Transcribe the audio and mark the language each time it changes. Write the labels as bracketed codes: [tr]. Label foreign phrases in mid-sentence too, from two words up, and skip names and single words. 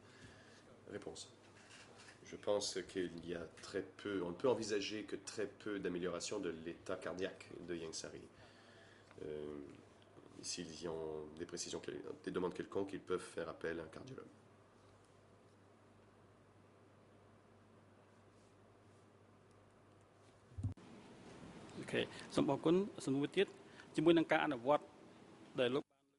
[fr] Réponse. Je pense qu'il y a très peu, on ne peut envisager que très peu d'amélioration de l'état cardiaque de Ieng Sary. S'ils y ont des précisions, des demandes quelconques, ils peuvent faire appel à un cardiologue. [km] OK សូមអរគុណសំណួរទៀតជាមួយនឹងការអនុវត្តដែលលោក